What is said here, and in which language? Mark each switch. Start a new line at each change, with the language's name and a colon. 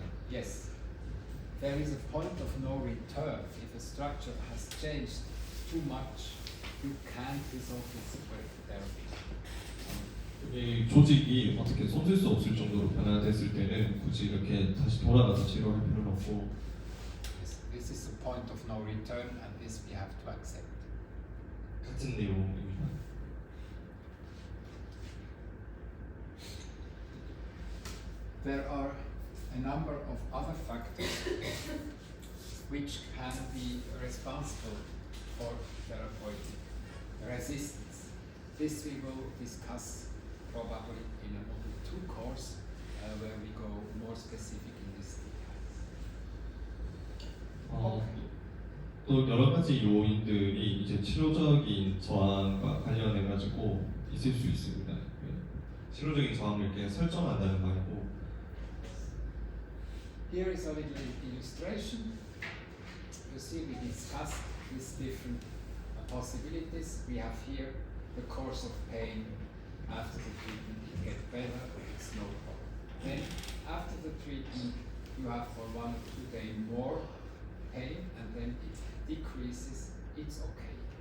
English: Yes, there is a point of no return. If a structure has changed too much, you can't resolve this with therapy.
Korean: 이 조직이 어떻게 손댈 수 없을 정도로 변화됐을 때는 굳이 이렇게 다시 돌아가서 치료할 필요는 없고.
English: This is a point of no return, and this we have to accept.
Korean: 같은 내용입니다.
English: There are a number of other factors which can be responsible for therapeutic resistance. This we will discuss probably in a Module 2 course where we go more specific in these details.
Korean: 또 여러 가지 요인들이 이제 치료적인 저항과 관련해 가지고 있을 수 있습니다. 치료적인 저항을 이렇게 설정한다는 말이고.
English: Here is a little illustration. You see, we discussed these different possibilities. We have here the course of pain after the treatment. It gets better, it's no problem. Then, after the treatment, you have for 1 or 2 days more pain, and then it decreases. It's okay.